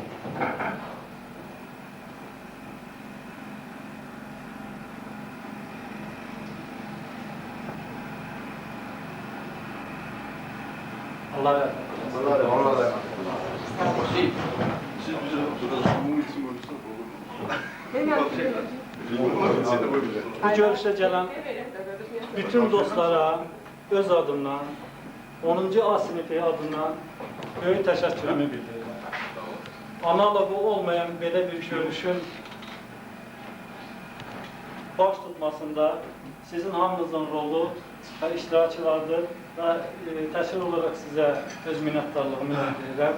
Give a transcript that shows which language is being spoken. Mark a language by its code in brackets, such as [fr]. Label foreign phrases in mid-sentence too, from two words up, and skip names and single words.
[tr] Allah razı olsun. Allah da. Siz bize burada sunum için konuşsak olur. [az] Bu görüşə gələn bütün dostlara öz adımdan, 10-cu A sinifi adından böyük təşəkkürümü bildirirəm. Analogu olmayan belə bir görüşün baş tutmasında sizin hamınızın rolu və iştirakçılardır və təşkil olaraq sizə öz minnətdarlığımı bildirirəm.